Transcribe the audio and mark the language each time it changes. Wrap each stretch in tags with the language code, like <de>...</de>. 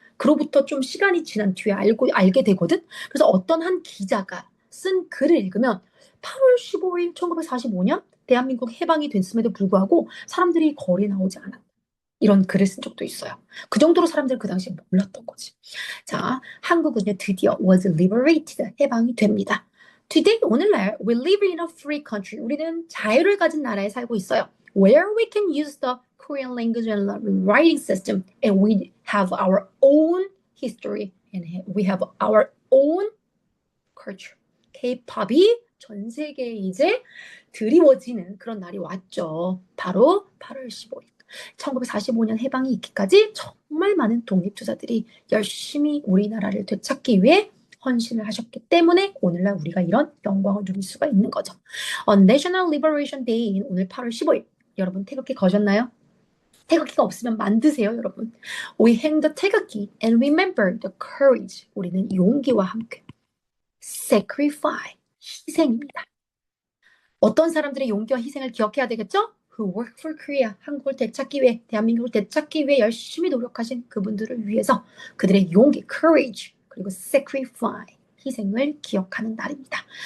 <ko>그로부터 좀 시간이 지난 뒤에 알게 되거든. 그래서 어떤 한 기자가 쓴 글을 읽으면 8월 15일 1945년 대한민국 해방이 됐음에도 불구하고 사람들이 거리에 나오지 않았다. 이런 글을 쓴 적도 있어요. 그 정도로 사람들은 그 당시에 몰랐던 거지. 자, 한국은요, 드디어 was liberated, 해방이 됩니다.</ko> <en>Today, 오늘날, we live in a free country.</en> <ko>우리는 자유를 가진 나라에 살고 있어요.</ko> <en>Where we can use the Korean language and writing system, and we have our own history, and we have our own culture.</en> <ko>K-팝이 전 세계에 이제 드리워지는 그런 날이 왔죠. 바로 8월 15일. 1945년 해방이 있기까지 정말 많은 독립투사들이 열심히 우리나라를 되찾기 위해 헌신을 하셨기 때문에 오늘날 우리가 이런 영광을 누릴 수가 있는 거죠. National Liberation Day인 오늘 8월 15일. 여러분 태극기 거셨나요? 태극기가 없으면 만드세요, 여러분.</ko> <en>We hang the 태극기 and remember the courage.</en> <ko>우리는 용기와 함께 sacrifice, 희생입니다. 어떤 사람들의 용기와 희생을 기억해야 되겠죠? Who work for Korea, 한국을 되찾기 위해, 대한민국을 되찾기 위해 열심히 노력하신 그분들을 위해서 그들의 용기, courage, 그리고 sacrifice, 희생을 기억하는 날입니다.</ko>